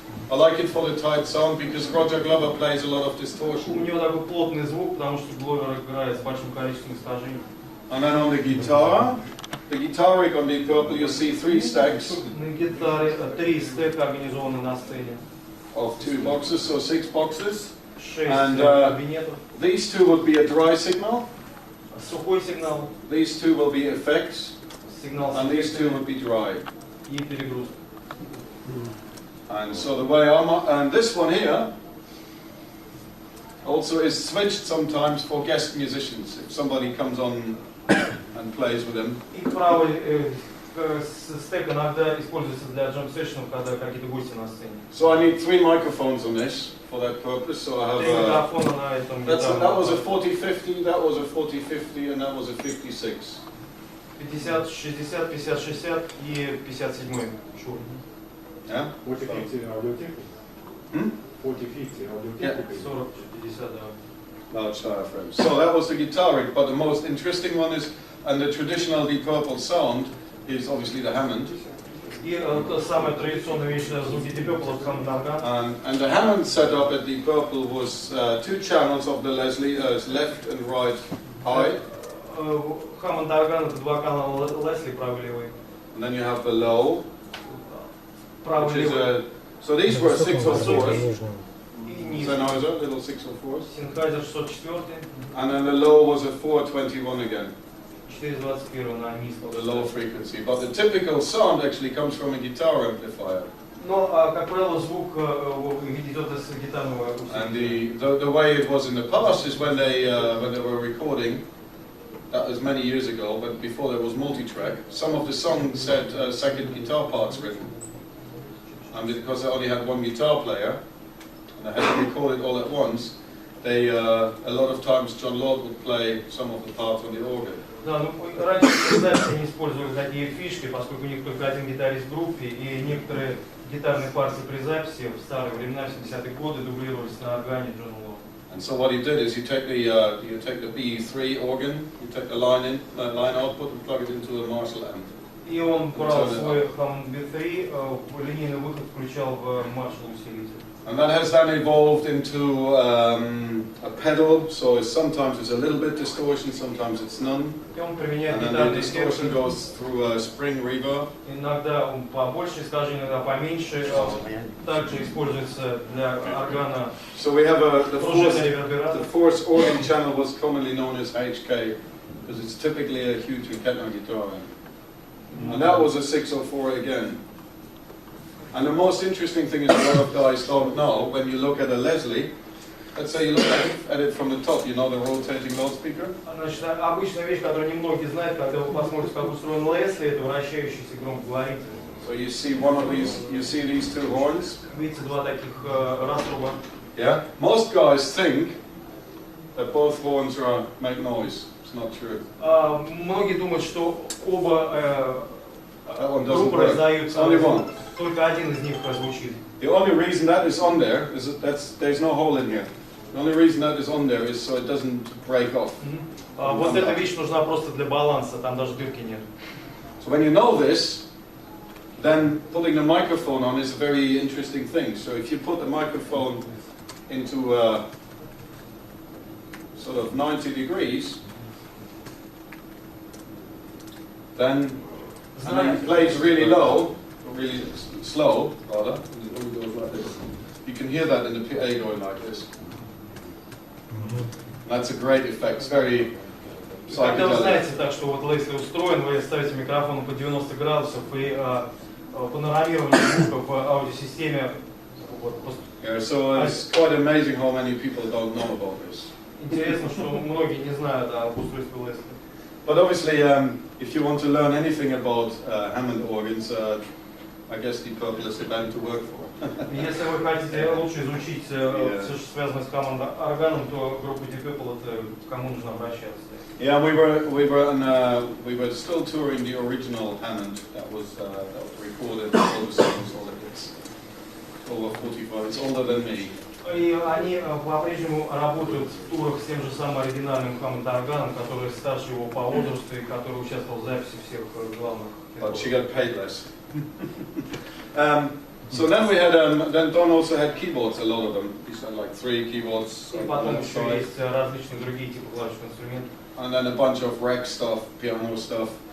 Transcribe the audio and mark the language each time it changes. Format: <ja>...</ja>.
<en>I like it for the tight sound because Roger Glover plays a lot of distortion.</en> <ru>У него такой плотный звук, потому что Гловер играет с большим количеством искажений.</ru> <en>And then on the guitar rig on Deep Purple, you see 3 stacks.</en> <ru>На гитаре 3 стека организованы на сцене.</ru> <en>Of 2 boxes, so 6 boxes.</en> <ru>6</ru> <en>and</en> <ru>кабинетов.</ru> <en>These 2 would be a dry signal.</en> <ru>Сухой сигнал.</ru> <en>These 2 will be effects.</en> <ru>Сигнал.</ru> <en>And these 2 would be dry.</en> <ru>И перегрузка.</ru> <en>And so the way and this one here also is switched sometimes for guest musicians. If somebody comes on and plays with them.</en> <ru>И правый стек иногда используется для джем-сессионов, когда какие-то гости на сцене.</ru> <en>So I need 3 microphones on this for that purpose. So I have</en> <ru>микрофона на этом.</ru> <en>that was a 40-50, that was a 40-50, and that was a 56.</en> <ru>50, 60, 50-60 и 57 шур.</ru> <en>Yeah?</en> <ru>40-50 аудиотехника? 40-50 аудиотехника? 40-50, да.</ru> <en>Large diaphragms. So that was the guitar rig, but the most interesting one is, and the traditional Deep Purple sound is obviously the Hammond.</en> <ru>И самая традиционная вещь звуки Deep Purple — Hammond орган.</ru> <en>And the Hammond setup at Deep Purple was 2 channels of the Leslie, left and right high.</en> <ru>Hammond орган — это 2 канала Leslie, правый левый.</ru> <en>And then you have the low.</en> <ru>Правый левый.</ru> <en>So these were 604s. Sennheiser, little 604s.</en> <ru>Sennheiser 604.</ru> <en>And then the low was a 421 again.</en> <ru>421 на низком.</ru> <en>The low frequency. But the typical sound actually comes from a guitar amplifier.</en> <ru>Но, как правило, звук идет из гитарного усилителя.</ru> <en>And the way it was in the past is when they were recording, that was many years ago, but before there was multi-track, some of the songs had second guitar parts written. And because they only had 1 guitar player, and they had to record it all at once, they a lot of times John Lord would play some of the parts on the organ.</en> <ru>Да, ну раньше записи не использовали такие фишки, поскольку у них только один гитарист в группе, и некоторые гитарные партии при записи в старые времена, в 70-е годы, дублировались на органе Джона Лорда.</ru> <en>And so what he did is you take the BE3 organ, you take the line output and plug it into a Marshall amp.</en> <ru>И он брал свой Hammond B3, линейный выход включал в Marshall усилитель.</ru> <en>And that has then evolved into a pedal, so sometimes it's a little bit distortion, sometimes it's none. And then the distortion goes through a spring reverb.</en> <ru>Иногда он побольше искажений, иногда поменьше. Также используется для органа.</ru> <en>So we have the fourth organ channel was commonly known as HK, because it's typically a huge Ketner guitar. And that was a 604 again. And the most interesting thing is a lot of guys don't know, when you look at a Leslie, let's say you look at it from the top, you know the rotating loudspeaker?</en> <ru>Значит, обычная вещь, которую немногие знают, когда вы посмотрите, как устроен Лесли, это вращающийся громкоговоритель.</ru> <en>So you see one of these, you see these 2 horns?</en> <ru>Видите, 2 таких раструба.</ru> <en>Yeah. Most guys think that both horns make noise. It's not true.</en> <ru>Многие думают, что оба группы раздают.</ru> <en>Only one.</en> <ru>Только один из них звучит.</ru> <en>The only reason that is on there is that there's no hole in here. The only reason that is on there is so it doesn't break off.</en> <ru>Вот эта вещь нужна просто для баланса, там даже дырки нет.</ru> <en>So when you know this, then putting the microphone on is a very interesting thing. So if you put the microphone into sort of 90 degrees, then and he plays really low, really slow, rather. You can hear that in the PA going like this. That's a great effect. It's very</en> <ru>Когда вы</ru> <en>psychedelic.</en> <ru>знаете так, что вот если устроен, вы ставите микрофон по 90 градусов и панорамирование звука в аудиосистеме.</ru> <en>Yeah, so it's quite amazing how many people don't know about this.</en> <ru>Интересно, что многие не знают об устройстве Лестера.</ru> <en>But obviously, if you want to learn anything about Hammond organs, I guess Deep Purple is the band to work for.</en> <ru>Если вы хотите лучше изучить все, что связано с командой органом, то группа Deep Purple это к кому нужно обращаться.</ru> <en>Yeah, we were still touring the original Hammond that was recorded all the songs, all of this. Over 45. It's older than me.</en> <ru>И они по-прежнему работают в турах с тем же самым оригинальным Hammond органом, который старше его по возрасту и который участвовал в записи всех главных.</ru> <en>But she got paid less. So then we had, then Don also had keyboards, a lot of them. He had like 3 keyboards.</en> <ru>И потом еще есть различные другие типы клавишных инструментов.</ru> <en>And then a bunch of rack stuff, piano stuff.</en>